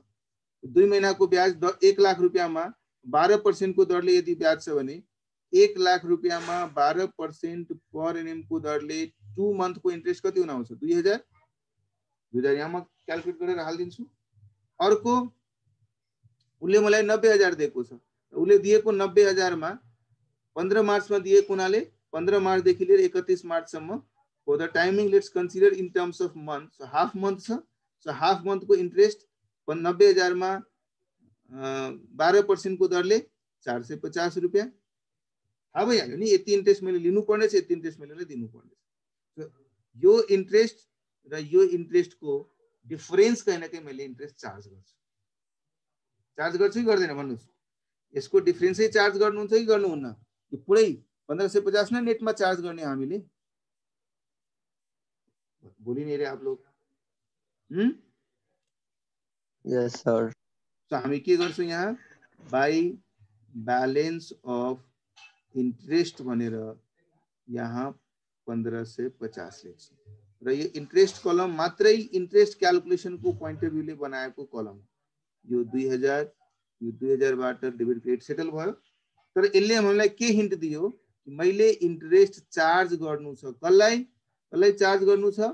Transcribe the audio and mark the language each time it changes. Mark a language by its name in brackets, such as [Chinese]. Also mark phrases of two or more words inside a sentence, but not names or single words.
[Nepali] 2 महिनाको ब्याज 1 लाख रुपियाँमा 12% को दरले यदि ब्याज छ भने 1 लाख रुपियाँमा 12% [English] per annum [Nepali] को दरले 2 मन्थ को इन्ट्रेस्ट कति हुन आउँछ? 2,000 यहाँ म क्याल्कुलेट गरेर हालिदिन्छु। अर्को उसले मलाई 90,000 दिएको छ, उसले दिएको 90,000 मा 15 मार्चमा दिएको हुनाले 15 मार्चदेखि लिएर 31 मार्चसम्म [English] for the timing let's consider in terms of month, so half month [Nepali] छ, [English] so half month [Nepali] को इन्ट्रेस्ट 90,000 मा 12% को दरले 450 रुपियाँ थाहा भइहाल्यो नि। यति इन्ट्रेस्ट मैले लिनु पर्ने छ, यति इन्ट्रेस्ट मैले दिनु पर्ने छ। यो इन्ट्रेस्ट र यो इन्ट्रेस्ट को डिफरेन्स कहीं न कहीं मैले [English] interest charge [Nepali] गर्छु कि गर्दैन भन्नुस्? यसको डिफरेन्सै चार्ज गर्नुहुन्छ कि गर्नुहुन्न? यो पुरै 1550 नै नेटमा चार्ज गर्ने हामीले? [Hindi] बोली नहीं रहे आप लोग? [English] yes sir. [Nepali] तो हामी के गर्छौं यहाँ [English] by balance of interest [Nepali] भनेर यहाँ 1550 लेख्छौं, र यो इन्ट्रेस्ट कलम मात्रै [English] interest calculation [Nepali] को [English] point of view [Nepali] बनाएको कलम। यो 2000 यो 2000 बाट [English] debit credit settle [Nepali] भयो, तर यसले हामीलाई के हिन्ट दियो कि मैले [English] interest charge [Nepali] गर्नु छ, कसलाई चार्ज गर्नु छ?